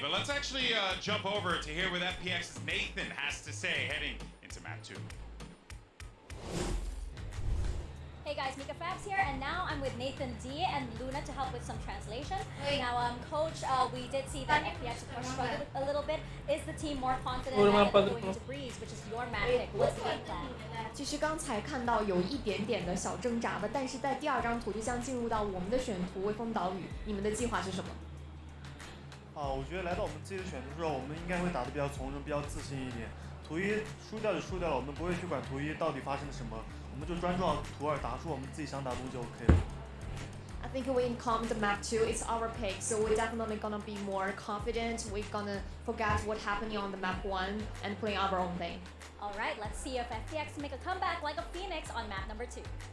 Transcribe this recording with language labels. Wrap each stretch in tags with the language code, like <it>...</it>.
<en>But let's actually jump over to hear what FPX's Nathan has to say heading into map 2. Hey guys, Mika Fabs here, and now I'm with Nathan D and Luna to help with some translation. Now, Coach, we did see that FPX of course struggled a little bit. Is the team more confident going into Breeze, which is your map pick? What's the game plan?</en> <zh>其实刚才看到有一点点的小挣扎的，但是在第二张图就将进入到我们的选图微风岛屿，你们的计划是什么？我觉得来到我们自己的选图之后，我们应该会打得比较从容，比较自信一点。图一输掉就输掉了，我们不会去管图一到底发生了什么，我们就专注到图二，打出我们自己想打的东西就 OK 了。</zh> <en>I think when it comes to map 2, it's our pick, so we're definitely gonna be more confident. We're gonna forget what happened on the map 1 and play our own thing. All right, let's see if FPX make a comeback like a phoenix on map number 2.</en>